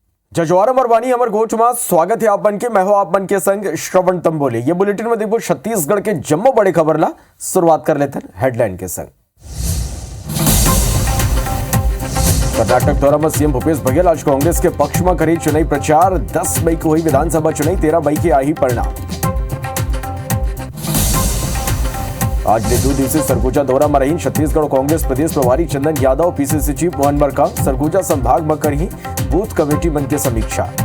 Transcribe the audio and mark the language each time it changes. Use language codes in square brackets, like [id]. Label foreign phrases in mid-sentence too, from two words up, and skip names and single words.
[hne] जजवार मरवानी अमर गोठ में स्वागत है आप मन के। मैं हूं आप मन के संग श्रवण तंबोले। ये बुलेटिन में देखो छत्तीसगढ़ के जम्मो बड़े खबर ला शुरुआत कर लेते हैं हेडलाइन के संग। कर्नाटक दौरा में सीएम भूपेश बघेल आज कांग्रेस के पक्ष में करी चुनावी प्रचार। 10 मई को हुई विधानसभा चुनाव, 13 मई की आई परिणाम। आज ने 2 दिवसीय सरगुजा दौरा में रही छत्तीसगढ़ कांग्रेस प्रदेश प्रभारी चंदन यादव, पीसीसी चीफ मोहन मरकाम सरगुजा संभाग में करी बूथ कमेटी मन के समीक्षा।